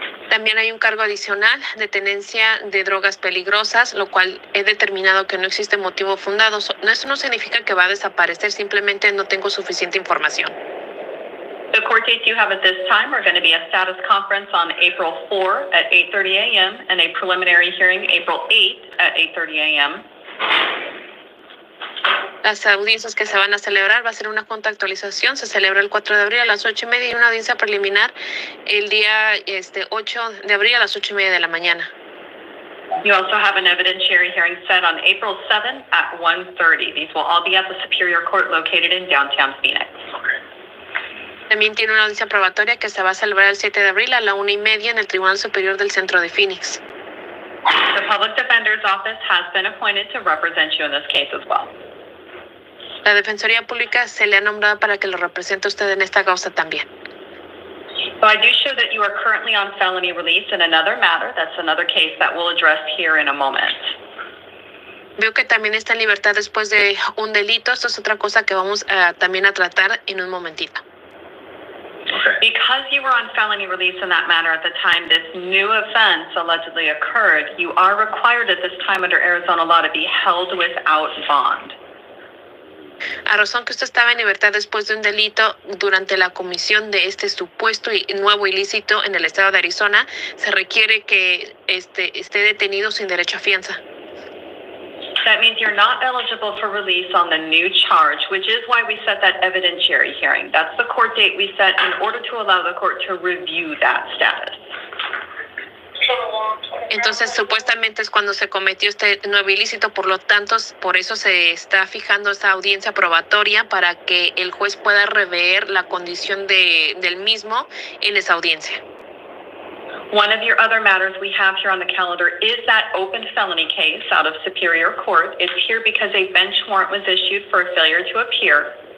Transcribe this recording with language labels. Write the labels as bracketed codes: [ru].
[es] También hay un cargo adicional de tenencia de drogas peligrosas, lo cual he determinado que no existe motivo fundado. Eso no significa que va a desaparecer, simplemente no tengo suficiente información. [en] The court dates you have at this time are going to be a status conference on April 4 at 8:30 a.m. and a preliminary hearing April 8 at 8:30 a.m. [es] Las audiencias que se van a celebrar va a ser una junta de actualización. Se celebra el 4 de abril a las 8:30 y una audiencia preliminar el día 8 de abril a las 8:30 de la mañana. [en] You also have an evidentiary hearing set on April 7 at 1:30. These will all be at the Superior Court located in downtown Phoenix. [es] También tiene una audiencia probatoria que se va a celebrar el 7 de abril a la 1:30 en el Tribunal Superior del Centro de Phoenix. [en] The Public Defender's Office has been appointed to represent you in this case as well. [es] La Defensoría Pública se le ha nombrado para que lo represente a usted en esta causa también. [en] So I do show that you are currently on felony release in another matter. That's another case that we'll address here in a moment. [es] Veo que también está en libertad después de un delito. Esto es otra cosa que vamos también a tratar en un momentito. [en] Okay. Because you were on felony release in that matter at the time this new offense allegedly occurred, you are required at this time under Arizona law to be held without bond. [es] A razón que usted estaba en libertad después de un delito durante la comisión de este supuesto y nuevo ilícito en el estado de Arizona, se requiere que esté detenido sin derecho a fianza. [en] That means you're not eligible for release on the new charge, which is why we set that evidentiary hearing. That's the court date we set in order to allow the court to review that status. [es] Entonces, supuestamente es cuando se cometió este nuevo ilícito, por lo tanto, por eso se está fijando esta audiencia probatoria para que el juez pueda rever la condición del mismo en esa audiencia. [en] One of your other matters we have here on the calendar is that open felony case out of Superior Court. It's here because a bench warrant was issued for a failure to appear.